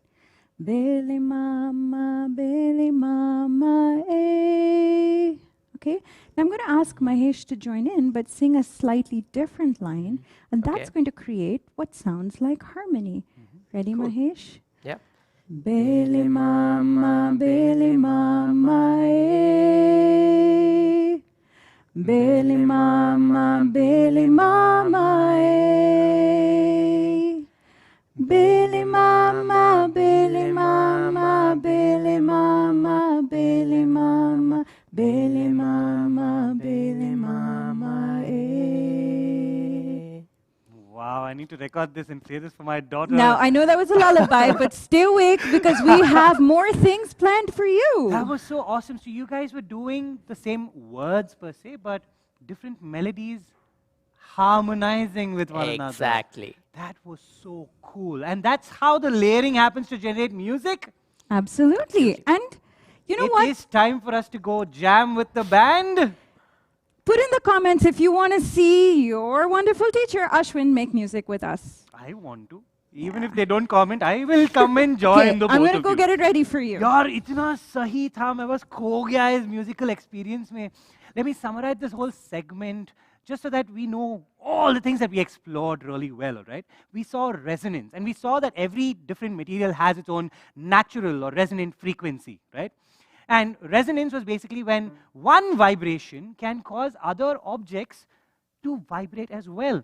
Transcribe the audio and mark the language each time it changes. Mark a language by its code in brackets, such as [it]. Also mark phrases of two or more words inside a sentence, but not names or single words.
[en] Bele mama, eh. Okay? Now I'm going to ask Mahesh to join in, but sing a slightly different line, and that's Okay. going to create what sounds like harmony. Ready, Cool. Mahesh? Yeah. Bele mama, eh. Bele mama, eh. Bele mama, Bele mama, Bele mama, Bele mama, Bele mama, Bele mama, eh. Wow, I need to record this and play this for my daughter. Now, I know that was a lullaby, but stay awake because we have more things planned for you. That was so awesome. So you guys were doing the same words per se, but different melodies harmonizing with one another. Exactly. That was so cool. And that's how the layering happens to generate music. Absolutely. And you know what? It is time for us to go jam with the band. Put in the comments if you want to see your wonderful teacher, Ashwin, make music with us. I want to. Even if they don't comment, I will come and join the both I'm going to of go you. get it ready for you. [hi] यार इतना सही था मैं बस खो गया इस [en] musical experience [hi] में. [en] Let me summarize this whole segment just so that we know all the things that we explored really well, all right? We saw resonance, and we saw that every different material has its own natural or resonant frequency, right? And resonance was basically when one vibration can cause other objects to vibrate as well.